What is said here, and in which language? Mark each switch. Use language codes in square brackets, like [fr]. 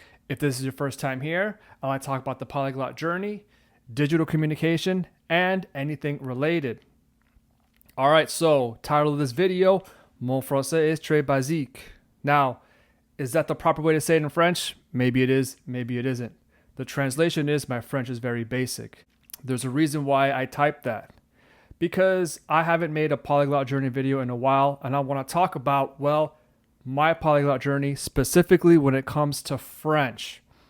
[en] If this is your first time here, I like to talk about the polyglot journey, digital communication, and anything related. All right, so title of this video, [fr] Mon français est très basique. [en] Now, is that the proper way to say it in French? Maybe it is, maybe it isn't. The translation is my French is very basic. There's a reason why I typed that. Because I haven't made a polyglot journey video in a while, and I want to talk about, well, my polyglot journey specifically when it comes to French.